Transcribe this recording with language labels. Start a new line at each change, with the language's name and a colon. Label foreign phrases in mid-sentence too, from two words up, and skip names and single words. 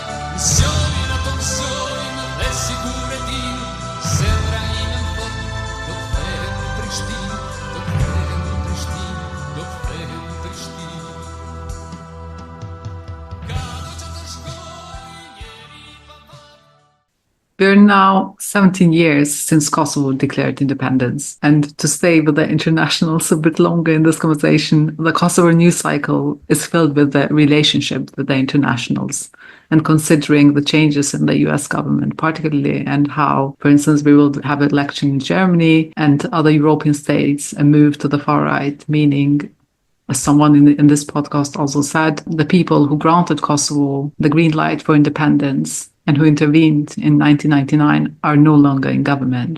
Albanian: Zjonin ato zjonin, dhe sigur e din, zemra ime në thot, do të kthehem në Prishtinë, do të kthehem në Prishtinë, do të kthehem në Prishtinë. Ka do që të shkoj njeri pa fat.
English: We're now 17 years since Kosovo declared independence, and to stay with the internationals a bit longer in this conversation, the Kosovo news cycle is filled with the relationship with the internationals, and considering the changes in the US government particularly, and how, for instance, we will have an election in Germany and other European states, a move to the far right, meaning, as someone in this podcast also said, the people who granted Kosovo the green light for independence and who intervened in 1999 are no longer in government.